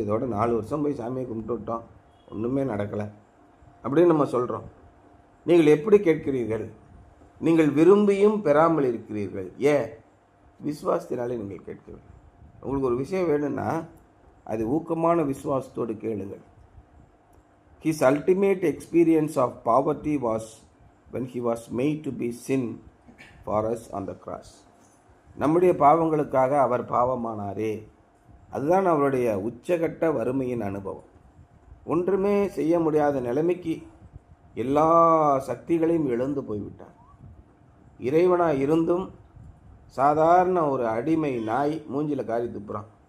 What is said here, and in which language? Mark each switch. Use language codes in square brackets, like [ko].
[ta] இதோட 4 வருஷம் போய் சாமியை கும்பிட்டு விட்டோம், ஒன்றுமே நடக்கலை அப்படின்னு நம்ம சொல்கிறோம். நீங்கள் எப்படி கேட்கிறீர்கள்? நீங்கள் விரும்பியும் பெறாமல் இருக்கிறீர்கள். ஏன்? விசுவாசத்தினாலே நீங்கள் கேட்கவில்லை. உங்களுக்கு ஒரு விஷயம் வேணும்னா அது ஊக்கமான விசுவாசத்தோடு கேளுங்கள். [en] His ultimate experience of poverty was when he was made to be sin for us on the cross. [ta] நம்முடைய பாவங்களுக்காக அவர் பாவமானாரே. அதுதான் அவருடைய உச்சகட்ட வறுமையின் அனுபவம். ஒன்றுமே செய்ய முடியாத நிலைமைக்கு எல்லா சக்திகளையும் இழந்து போய்விட்டார். இறைவனாக இருந்தும் சாதாரண ஒரு அடிமை நாய் மூஞ்சில் காரி துப்புறான்.